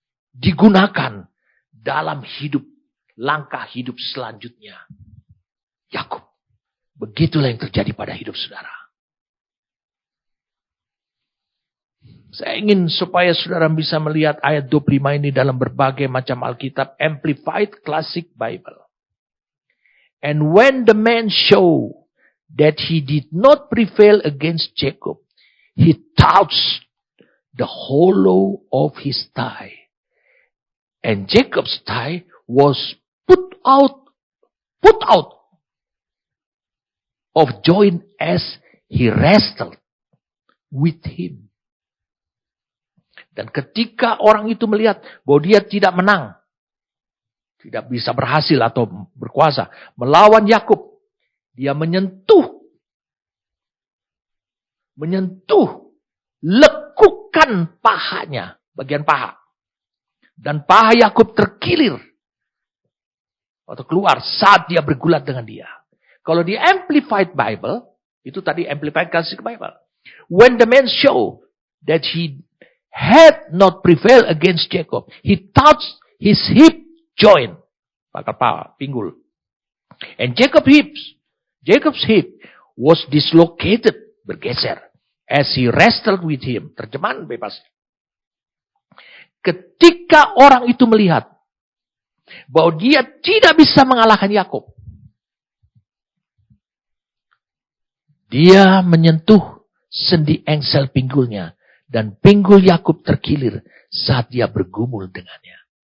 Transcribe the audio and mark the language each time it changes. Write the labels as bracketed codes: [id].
[id] Digunakan dalam hidup. Langkah hidup selanjutnya. Yakub. Begitulah yang terjadi pada hidup saudara. Saya ingin supaya saudara bisa melihat ayat 25 ini dalam berbagai macam Alkitab. [en] Amplified Classic Bible. And when the man showed that he did not prevail against Jacob, he touched the hollow of his thigh. And Jacob's thigh was put out of joint as he wrestled with him. [id] Dan ketika orang itu melihat bahwa dia tidak menang, tidak bisa berhasil atau berkuasa melawan Yakub, dia menyentuh menyentuh, lekukan pahanya, bagian paha. Dan paha Yakub terkilir atau keluar saat dia bergulat dengan dia. Kalau di Amplified Bible, itu tadi Amplified Classic Bible. [en] When the man showed that he had not prevailed against Jacob, he touched his hip joint, [id] pangkal paha, pinggul. [en] And Jacob's hip was dislocated, [id] bergeser, [en] as he wrestled with him. [id] Terjemahan bebas. Ketika orang itu melihat bahwa dia tidak bisa mengalahkan Yakub, dia menyentuh sendi engsel pinggulnya dan pinggul Yakub terkilir saat dia bergumul dengannya.